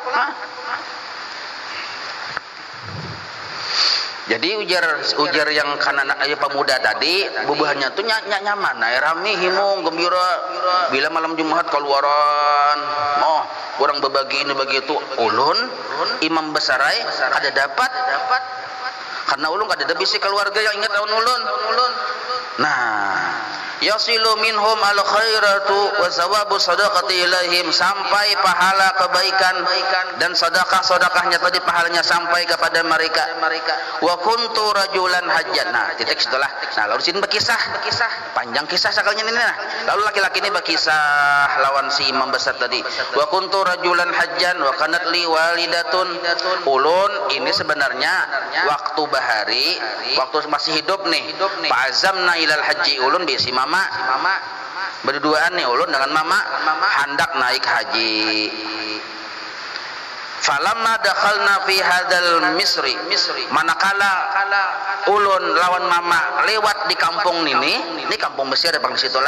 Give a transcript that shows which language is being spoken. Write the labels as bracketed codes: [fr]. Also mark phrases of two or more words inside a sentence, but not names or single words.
[bjn] Jadi ujar yang kanan pemuda tadi bubuhannya tuh nyaman, rame himung gembira. Bila malam Jumat keluaran, orang berbagi ini bagi itu ulun imam besarai ada dapat karena ulun ada bisi keluarga yang ingat tahun ulun. Nah, [ar] يصل منهم الخيرات وثواب الصدقة إليهم, [bjn] sampai pahala kebaikan dan sedekah-sedekahnya tadi pahalanya sampai kepada mereka. [ar] وكنت رجلا حاجا. [bjn] Nah, titik setelah. Nah, lalu sini berkisah. Panjang kisah sekalinya ini. Nah, lalu laki-laki ini berkisah lawan si imam besar tadi. [ar] وكنت رجلا حاجا وكانت لي والدة. [bjn] Ulun ini sebenarnya waktu bahari, waktu masih hidup nih. [ar] فعزمنا إلى الحج, [bjn] ulun bisi mama berduaan nih ulun dengan mama hendak naik haji. [ar] فلما دخلنا في هذا المصر, [bjn] manakala ulun lawan mama lewat di kampung ini kampung Mesir bang situlah.